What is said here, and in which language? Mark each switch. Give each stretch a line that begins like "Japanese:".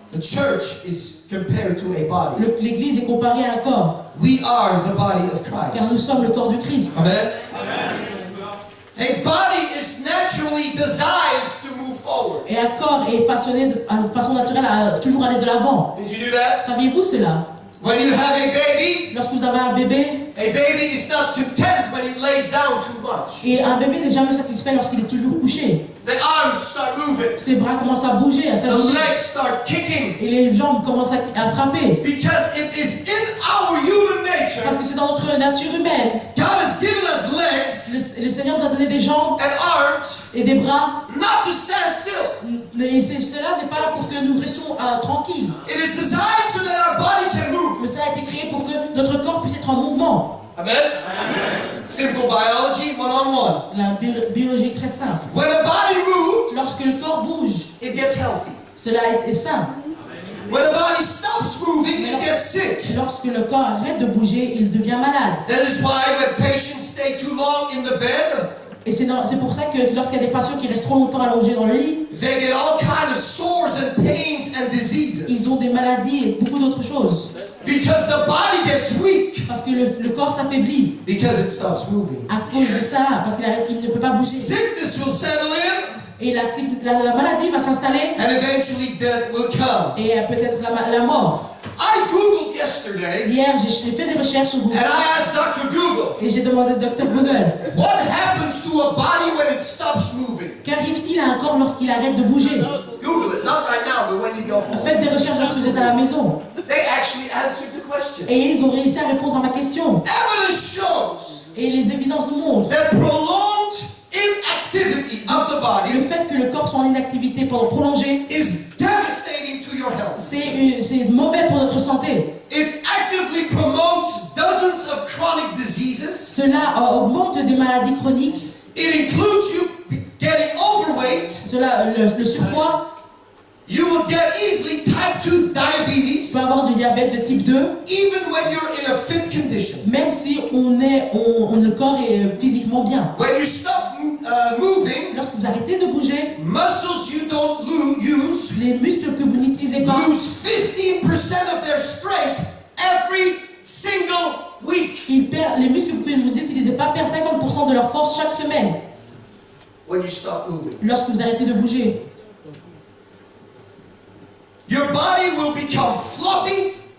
English: The church is compared to a body.
French: L'église est comparée à un corps.
English: We are the body of
French: Car
English: Christ.
French: nous sommes le corps du Christ.
English: Amen. A body is naturally designed to move forward.
French: Et un corps est façonné de façon naturelle à toujours aller de l'avant.
English: Did you do that?
French: Saviez-vous cela?
English: When you have a baby
French: Lorsque vous avez un bébé,
English: is not content when it lays down too much.
French: et un bébé n'est jamais satisfait lorsqu'il est toujours couché.
English: The arms start moving.
French: Ses bras commencent à bouger, à
English: The
French: s'agiter.
English: legs start kicking.
French: Et les jambes commencent à frapper.
English: Because it is in our human nature.
French: Parce que c'est dans notre nature humaine.
English: God has given us legs
French: Le Seigneur nous a donné des jambes
English: and arms
French: et des bras.
English: not to stand still.
French: Et cela n'est pas là pour que nous restions tranquilles.
English: It is designed so that our body can move.
French: Mais cela a été créé pour que notre corps puisse être en mouvement.
English: Amen? Simple biology, one-on-one.
French: La biologie est très simple.
English: When a body moves,
French: Lorsque le corps bouge,
English: it gets healthy.
French: cela est sain.
English: When a body stops moving, it gets sick.
French: Lorsque le corps arrête de bouger, il devient malade.
English: That is why when patients stay too long in the bed,
French: Et c'est pour ça que lorsqu'il y a des patients qui restent trop longtemps allongés dans le lit,
English: they get all kinds of sores and pains and diseases.
French: ils ont des maladies et beaucoup d'autres choses.
English: Because the body gets weak
French: Parce que le corps s'affaiblit
English: because it stops moving.
French: à cause de ça, parce qu'il ne peut pas bouger.
English: Sickness will settle in
French: Et la maladie va s'installer
English: and eventually death will come.
French: et peut-être la mort.
English: I Googled yesterday
French: Hier, j'ai fait des recherches sur Google
English: and I asked Dr. Google,
French: et j'ai demandé au docteur Google,
English: what happens to a body when it stops moving?
French: qu'arrive-t-il à un corps lorsqu'il arrête de bouger?
English: Google it, not right now, but when you go home.
French: Faites des recherches lorsque vous êtes à la maison.
English: They actually answered the question.
French: Et ils ont réussi à répondre à ma question.
English: Evidence shows
French: Et les évidences nous montrent
English: that prolonged inactivity of the
French: le
English: body
French: fait que le corps soit en inactivité pendant prolongée,
English: is devastating to your health.
French: c'est mauvais pour notre santé.
English: It actively promotes dozens of chronic diseases.
French: Cela augmente des maladies chroniques.
English: It includes you getting overweight.
French: Cela, le surpoids
English: You will get easily type 2 diabetes,
French: peut avoir du diabète de type 2,
English: even when you're in a fit condition.
French: même si le corps est physiquement bien.
English: When you stop moving,
French: Lorsque vous arrêtez de bouger,
English: muscles you don't use
French: les muscles que vous n'utilisez pas
English: lose 15% of their strength every single week.
French: les muscles que vous n'utilisez pas perdent 50% de leur force chaque semaine
English: When you stop moving,
French: lorsque vous arrêtez de bouger.
English: your body will become floppy